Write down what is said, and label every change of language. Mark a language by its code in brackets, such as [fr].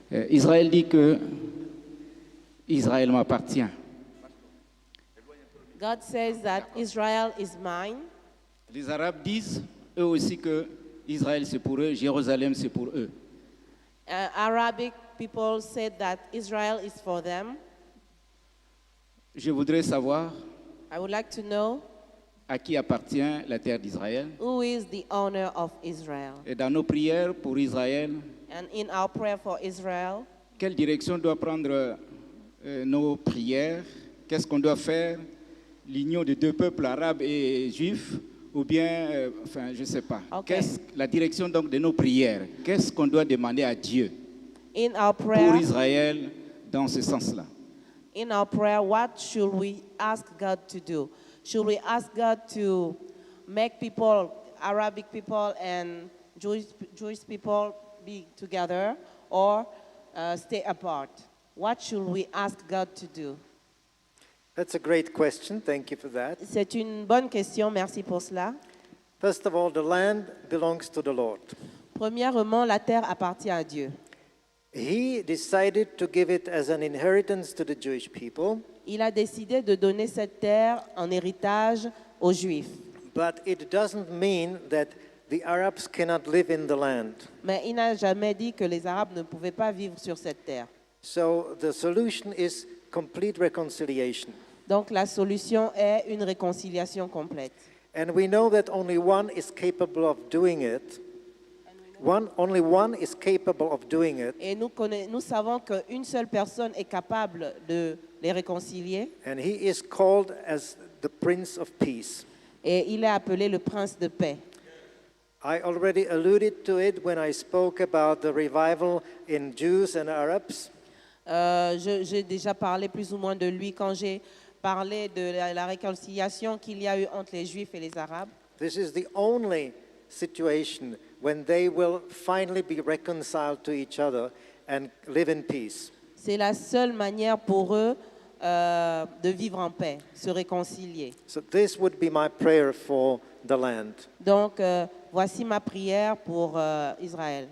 [fr] Israël dit que Israël m'appartient. [en] God says that Israel is mine. [fr] Les Arabes disent eux aussi que Israël c'est pour eux, Jérusalem c'est pour eux. [en] Arabic people said that Israel is for them. [fr] Je voudrais savoir [en] I would like to know [fr] à qui appartient la terre d'Israël. [en] who is the owner of Israel. [fr] Et dans nos prières pour Israël, [en] And in our prayer for Israel, [fr] quelle direction doit prendre nos prières? Qu'est-ce qu'on doit faire? L'union de deux peuples, arabes et juifs? Ou bien, enfin, je ne sais pas. Ok. La direction donc de nos prières? Qu'est-ce qu'on doit demander à Dieu [en] in our [fr] pour [en] prayer, [fr] Israël dans ce sens-là? [en] what should we ask God to do? Should we ask God to make people, Arabic people and Jewish people be together or stay apart? What should we ask God to do? That's a great question. Thank you for that. [fr] C'est une bonne question, merci pour cela. [en] First of all, the land belongs to the Lord. [fr] Premièrement, la terre appartient à Dieu. [en] He decided to give it as an inheritance to the Jewish people, [fr] Il a décidé de donner cette terre en héritage aux Juifs. [en] but it doesn't mean that the Arabs cannot live in the land. [fr] Mais il n'a jamais dit que les Arabes ne pouvaient pas vivre sur cette terre. [en] So the solution is complete reconciliation. [fr] Donc la solution est une réconciliation complète. [en] And we know that only one is capable of doing it. Only one is capable of doing it, [fr] Et nous savons qu'une seule personne est capable de les réconcilier. [en] and he is called as the Prince of Peace. [fr] Et il est appelé le prince de paix. [en] I already alluded to it when I spoke about the revival in Jews and Arabs. [fr] J'ai déjà parlé plus ou moins de lui quand j'ai parlé de la réconciliation qu'il y a eu entre les Juifs et les Arabes. [en] This is the only situation when they will finally be reconciled to each other and live in peace. [fr] C'est la seule manière pour eux de vivre en paix, se réconcilier. [en] So this would be my prayer for the land. [fr] Donc, voici ma prière pour Israël.